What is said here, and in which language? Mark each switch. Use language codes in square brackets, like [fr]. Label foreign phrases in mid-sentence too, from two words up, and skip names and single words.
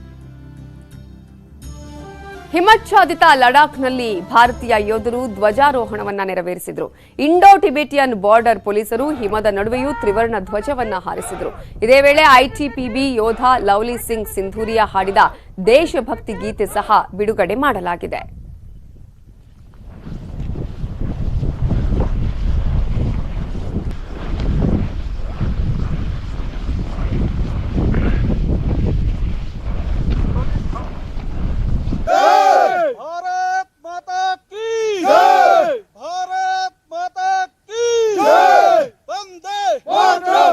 [kn] ಹಿಮಚ್ಛಾದಿತ ಲಡಾಖ್ನಲ್ಲಿ ಭಾರತೀಯ ಯೋಧರು ಧ್ವಜಾರೋಹಣವನ್ನ ನೆರವೇರಿಸಿದ್ರು. ಇಂಡೋ ಟಿಬೆಟಿಯನ್ ಬಾರ್ಡರ್ ಪೊಲೀಸರು ಹಿಮದ ನಡುವೆಯೂ ತ್ರಿವರ್ಣ ಧ್ವಜವನ್ನ ಹಾರಿಸಿದ್ರು. ಇದೇ ವೇಳೆ ಐಟಿಬಿಪಿ ಯೋಧ ಲವ್ಲಿ ಸಿಂಗ್ ಸಿಂಧೂರಿಯಾ ಹಾಡಿದ ದೇಶಭಕ್ತಿ ಗೀತೆ ಸಹ ಬಿಡುಗಡೆ ಮಾಡಲಾಗಿದೆ. [hi] भारत माता की जय, भारत माता की जय, वंदे मातरम,